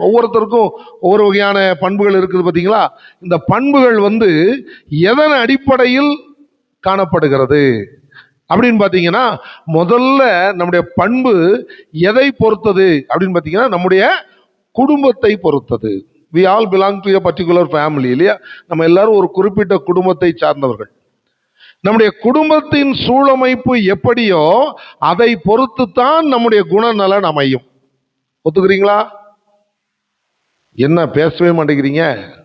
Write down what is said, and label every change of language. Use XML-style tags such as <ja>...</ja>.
<ta>ஒவ்வொருத்தருக்கும் ஒவ்வொரு வகையான பண்புகள் இருக்குது, பார்த்தீங்களா? இந்த பண்புகள் எதன் அடிப்படையில் காணப்படுகிறது அப்படின்னு பார்த்தீங்கன்னா, முதல்ல நம்முடைய பண்பு எதை பொறுத்தது அப்படின்னு பார்த்தீங்கன்னா, நம்முடைய குடும்பத்தை பொறுத்தது.</ta> <en>we all belong to a particular family,</en> <ta>இல்லையா? நம்ம எல்லாரும் ஒரு குறிப்பிட்ட குடும்பத்தை சார்ந்தவர்கள். நம்முடைய குடும்பத்தின் சூழமைப்பு எப்படியோ அதை பொறுத்து தான் நம்முடைய குணநலன் அமையும். ஒத்துக்கிறீங்களா? என்ன பேசவே மாட்டேங்கிறீங்க?</ta>